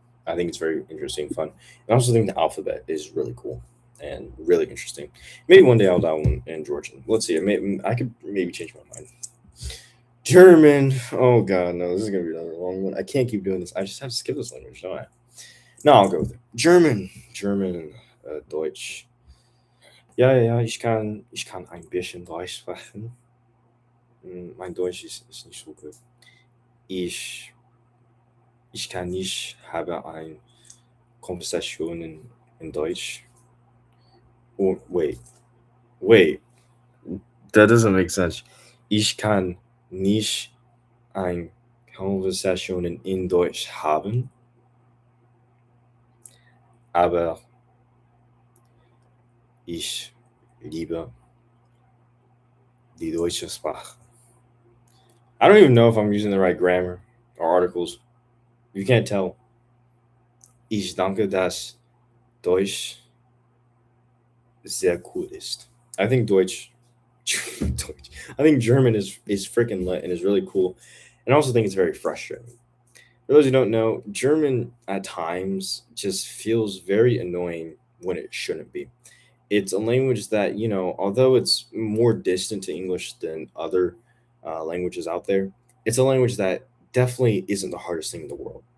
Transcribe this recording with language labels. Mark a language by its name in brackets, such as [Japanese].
[English] I think it's very interesting, fun. And I also think the alphabet is really cool and really interesting. Maybe one day I'll dial in Georgian. Let's see. I could maybe change my mind. German. Oh god, no, this is gonna be another long one. I can't keep doing this. I just have to skip this language, don't I? No, I'll go with it. German, Deutsch. [German] Ja, ja, ja, ich kann ein bisschen Deutsch sprechen. Mein Deutsch ist nicht so gut. Ich, ich kann nicht, habe eine Konversation in Deutsch. [English] Oh, wait, that doesn't make sense. [German] Ich kann nicht eine Konversation in Deutsch haben, aber ich liebe die deutsche Sprache. [English] I don't even know if I'm using the right grammar or articles. You can't tell. [German] Ich danke, dass Deutsch sehr cool ist. [English] I think Deutsch. I think German is freaking lit and is really cool, and I also think it's very frustrating. For those who don't know, German at times just feels very annoying when it shouldn't be. It's a language that, although it's more distant to English than other languages out there, it's a language that definitely isn't the hardest thing in the world.